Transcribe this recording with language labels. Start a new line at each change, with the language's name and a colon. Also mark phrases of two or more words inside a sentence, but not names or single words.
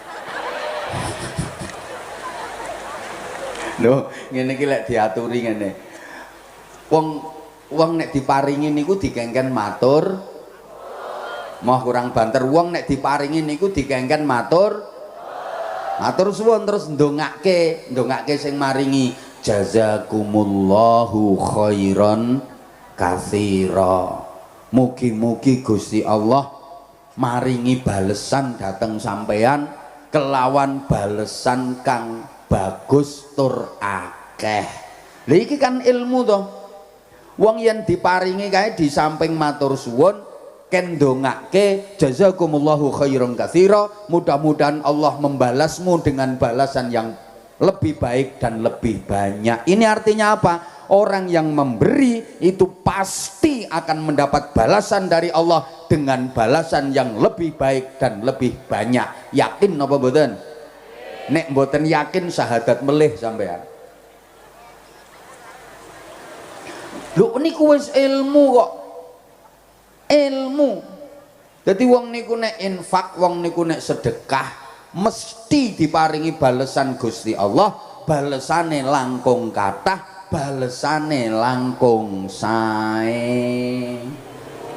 Javanese: Lho, ngene iki lek diaturi ngene. Wong nek diparingi niku dikengken matur. Moh kurang banter, wong nek diparingi niku dikengken matur. Matur suwun terus ndongake sing maringi,
Arabic: جزاكم الله خيرا كثيرا.
Javanese: Mugi-mugi Gusti Allah maringi balesan dateng sampeyan kelawan balesan kang bagus tur akeh. Lha iki kan ilmu to. Wong yen diparingi kae di samping matur suwun ken ndongake
Arabic: جزاكم الله خيرا كثيرا,
Indonesian: mudah-mudahan Allah membalasmu dengan balasan yang lebih baik dan lebih banyak. Ini artinya apa? Orang yang memberi itu pasti akan mendapat balasan dari Allah dengan balasan yang lebih baik dan lebih banyak.
Javanese: Yakin apa mboten? Nek mboten yakin syahadat melih sampean. Lho niku wis ilmu kok. Ilmu. Jadi wong niku nek infak, wong niku nek sedekah mesti diparingi balesan Gusti Allah, balesane langkung kathah, balesane langkung sae.